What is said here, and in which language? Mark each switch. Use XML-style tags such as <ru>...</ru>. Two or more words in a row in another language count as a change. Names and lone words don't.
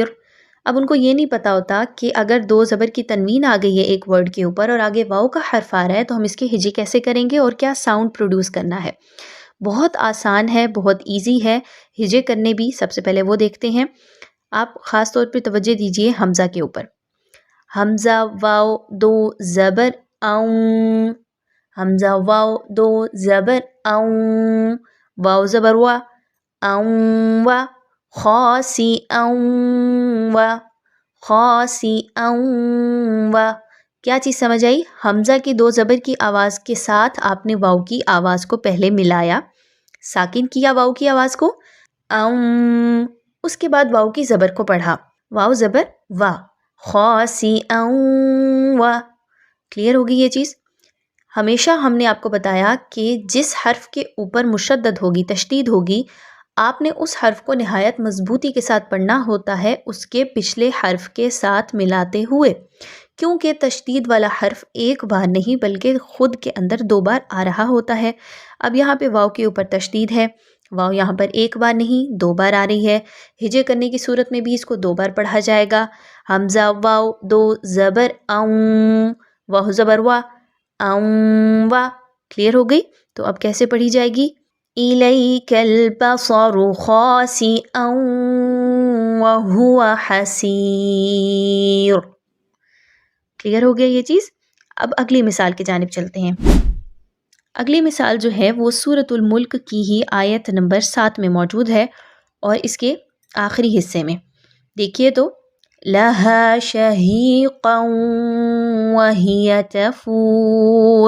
<ur>اب ان کو یہ نہیں پتا ہوتا کہ اگر دو زبر کی تنوین آ گئی ہے ایک ورڈ کے اوپر اور آگے واو کا حرف آ رہا ہے تو ہم اس کے ہجے کیسے کریں گے اور کیا</ur> <en>sound produce</en> <ur>کرنا ہے۔ بہت آسان ہے، بہت ایزی ہے ہجے کرنے بھی۔ سب سے پہلے وہ دیکھتے ہیں، آپ خاص طور پہ توجہ دیجئے حمزہ کے اوپر۔ حمزہ واو دو زبر اون، حمزہ واو دو زبر اون، واو زبر وا، اون وا، خاصی اون وا، خاصی اون وا۔ کیا چیز سمجھ آئی؟ حمزہ کی دو زبر کی آواز کے ساتھ آپ نے واو کی آواز کو پہلے ملایا، ساکن کیا واو کی آواز کو، اون، اس کے بعد واو کی زبر کو پڑھا، واو زبر وا، خاصی اون وا۔ کلیئر ہوگی یہ چیز؟ ہمیشہ ہم نے آپ کو بتایا کہ جس حرف کے اوپر مشدد ہوگی، تشدید ہوگی، آپ نے اس حرف کو نہایت مضبوطی کے ساتھ پڑھنا ہوتا ہے اس کے پچھلے حرف کے ساتھ ملاتے ہوئے، کیونکہ تشدید والا حرف ایک بار نہیں بلکہ خود کے اندر دو بار آ رہا ہوتا ہے۔ اب یہاں پہ واو کے اوپر تشدید ہے، واو یہاں پر ایک بار نہیں دو بار آ رہی ہے۔ ہجے کرنے کی صورت میں بھی اس کو دو بار پڑھا جائے گا۔ حمزہ واو دو زبر اون، واو زبر وا، اون وا۔ کلیئر ہو گئی؟ تو اب کیسے پڑھی جائے گی؟</ur> <ar>الیک البصر خاسئا وہو حسیر۔</ar> <ur>کلیئر ہو گیا یہ چیز؟ اب اگلی مثال کی جانب چلتے ہیں۔ اگلی مثال جو ہے وہ سورۃ الملک کی ہی آیت نمبر 7 میں موجود ہے اور اس کے آخری حصے میں دیکھیے تو</ur> <ar>لہا شہیقا وہی تفور۔</ar>